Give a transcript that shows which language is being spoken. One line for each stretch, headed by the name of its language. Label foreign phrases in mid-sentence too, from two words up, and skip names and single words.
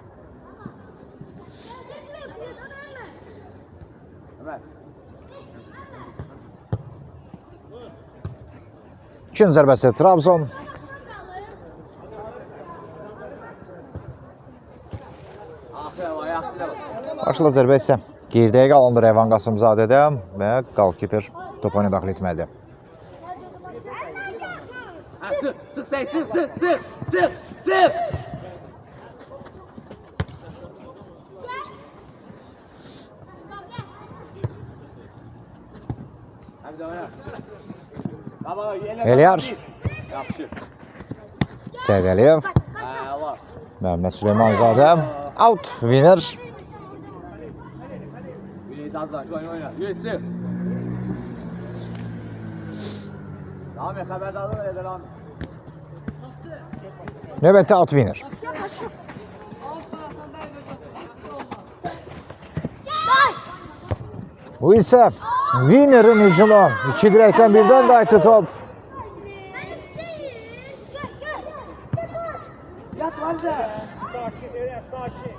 Azerbaijani: İkinci zərbəsi Trabzon. Başla zərbə isə geriyə qalındır Evan Qasımzadədə və qalkiper top oyuna daxil etməlidir.
Turkish: Sık, sık sen, sık, sık, sık, sık, sık. Hadi oyna.
Azerbaijani: Baba, Eliyar. Yaxşı. Səid Əliyev. Allah. Məhəmməd Süleymanzadə. Out. Winner.
Turkish: Bir zaten şu oyna. Yürüsün. Tamam ya, haberdarlığı eder lan.
Azerbaijani: Növbəti out winner. Bu isə winnerin hücumu. İki dirəkdən birdən qayıtdı top.
Turkish: Sakin, Eren, sakin.